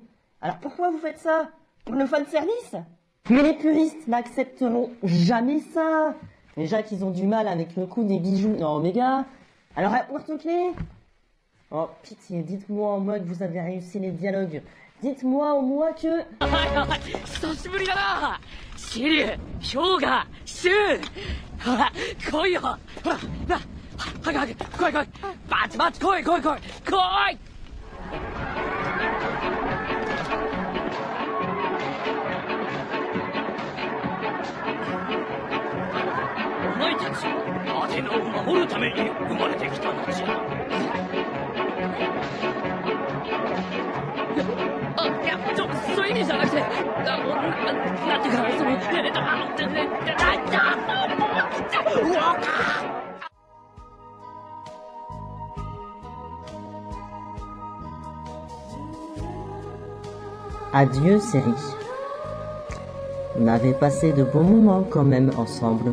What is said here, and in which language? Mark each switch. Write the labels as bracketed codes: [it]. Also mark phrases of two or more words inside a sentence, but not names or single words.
[fr] Alors pourquoi vous faites ça? Pour le fanservice? Mais les puristes n'accepteront jamais ça. Déjà qu'ils ont du mal avec le coup des bijoux dans Omega. Alors un porte-clés? Oh pitié, dites-moi en mode vous avez réussi les dialogues. Dites-moi au moins que... [ja] 久しぶりだな。シリュウ、氷河、シュウ。ほら、来いよ。ほら、な、早く早く、来い来い。バチバチ来い来い来い。来い。お前たち、アテナを守るために生まれてきたのじゃ。いや、そういう意味じゃなくて、なんていうか、 [fr] Adieu, série. On avait passé de bons moments quand même ensemble.